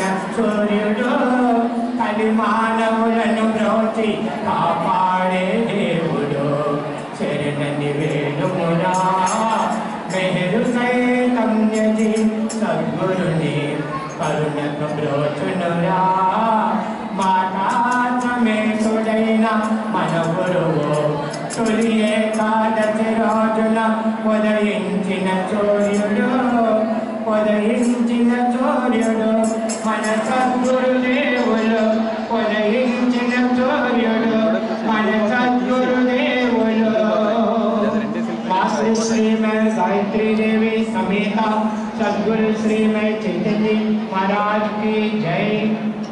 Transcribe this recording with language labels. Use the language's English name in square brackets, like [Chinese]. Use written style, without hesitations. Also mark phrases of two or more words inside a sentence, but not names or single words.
[Telugu] సూర్యుడు కలి మానవులను బ్రోచి కాపాడే దేవుడు శరణని వేడుమురా మెహరు సైతన్యజీ సద్గురుని కరుణకు బ్రోచునురా మాతా సమేతుడైన మన గురువు తొలి ఏకాదశి రోజున ఉదయించిన సూర్యుడు మన సద్గురుదేవులు ఉదయించిన సూర్యుడు మన సద్గురుదేవులు [Hindi] मातृ श्रीमय गायत्री देवी समेता सद्गुरु श्रीमय चैतन्य महाराज की जय।